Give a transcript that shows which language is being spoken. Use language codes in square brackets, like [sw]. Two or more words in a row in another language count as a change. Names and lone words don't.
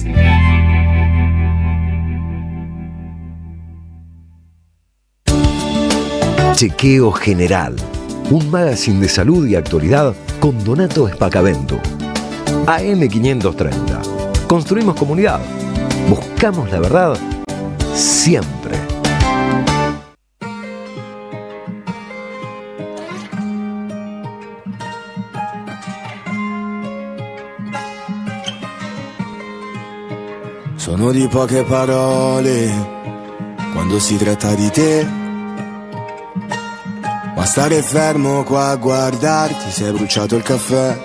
[es] Chequeo General, un magazine de salud y actualidad con Donato Espacavento. AM530. Construimos comunidad. Buscamos la verdad siempre. [it] Sono di poche parole quando si tratta di te, ma stare fermo qua a guardarti, sei bruciato il caffè.